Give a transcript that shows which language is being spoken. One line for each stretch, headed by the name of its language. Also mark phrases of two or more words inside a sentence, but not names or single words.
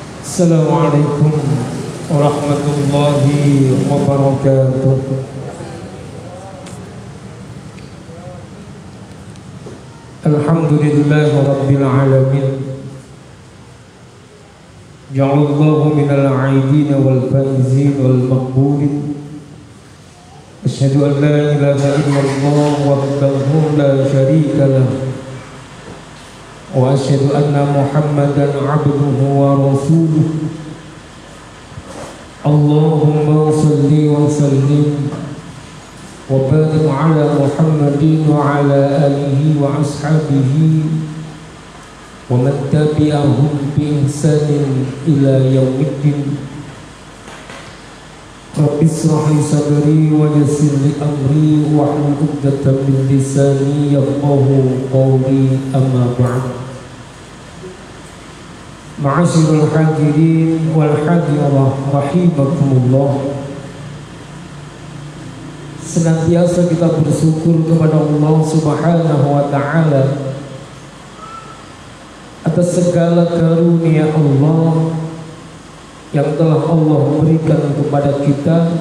Arabic: السلام عليكم ورحمة الله وبركاته. الحمد لله رب العالمين. جعلنا الله من العائدين والفائزين والمقبولين. أشهد أن لا إله إلا الله وحده لا شريك له. وأشهد أن محمدا عبده ورسوله. اللهم صل وسلم وبارك على محمد وعلى آله وأصحابه ومن تبعهم بإحسان إلى يوم الدين. رب اشرح لي صدري ويسر لي أمري واحلل عقدة من لساني يفقهوا قولي أما بعد. معاشر الحاضرين والحاضرات رحمكم الله.
Indonesian: Senantiasa kita bersyukur kepada
Arabic: الله سبحانه وتعالى
Indonesian: atas segala karunia Allah yang telah Allah berikan kepada kita,